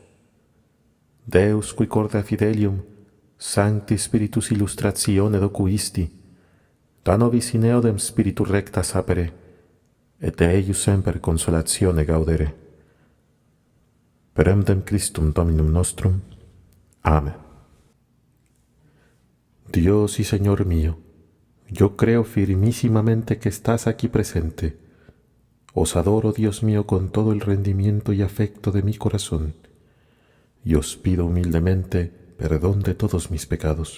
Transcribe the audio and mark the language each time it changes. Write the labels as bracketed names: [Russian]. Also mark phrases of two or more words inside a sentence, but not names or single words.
[Latin] Deus qui corda fidelium, Sancti Spiritus illustratione docuisti, da nobis in eodem Spiritu recta sapere, et de eius semper consolatione gaudere. Per emdem Christum Dominum nostrum. [Spanish] Amén. Dios y Señor mío, yo creo firmísimamente que estás aquí presente. Os adoro, Dios mío, con todo el rendimiento y afecto de mi corazón, y os pido humildemente perdón de todos mis pecados.